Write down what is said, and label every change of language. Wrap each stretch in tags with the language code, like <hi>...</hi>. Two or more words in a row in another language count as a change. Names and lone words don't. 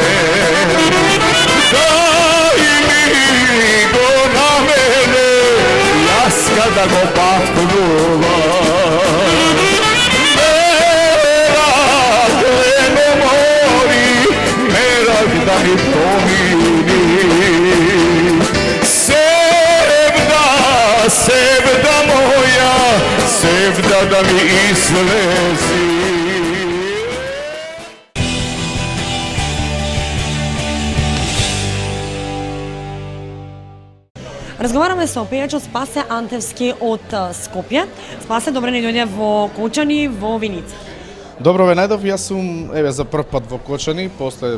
<mk>Дай ми го на мене, јас да го пакнувам. Мерак лено мори, мерак да ми помини. Севда моја, севда да ми излези. Разговараме со пејачот Спасе Антевски од Скопје. Спасе, добре ни дојде во Кочани, во Виница. Добро ве најдов, јас сум за прв пат во Кочани, после</mk>